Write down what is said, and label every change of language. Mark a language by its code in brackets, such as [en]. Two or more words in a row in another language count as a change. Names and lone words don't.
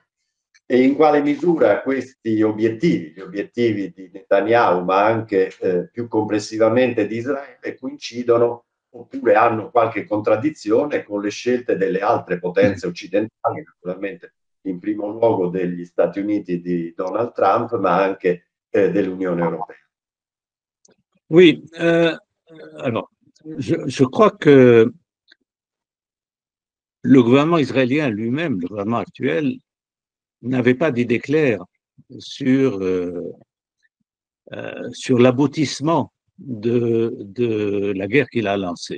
[it] E in quale misura questi obiettivi, gli obiettivi di Netanyahu, ma anche più complessivamente di Israele, coincidono oppure hanno qualche contraddizione con le scelte delle altre potenze occidentali, naturalmente in primo luogo degli Stati Uniti di Donald Trump, ma anche dell'Unione Europea. [fr] Oui, alors, je crois que le gouvernement israélien lui-même, le gouvernement actuel, n'avait pas d'idée claire sur l'aboutissement de la guerre qu'il a lancée.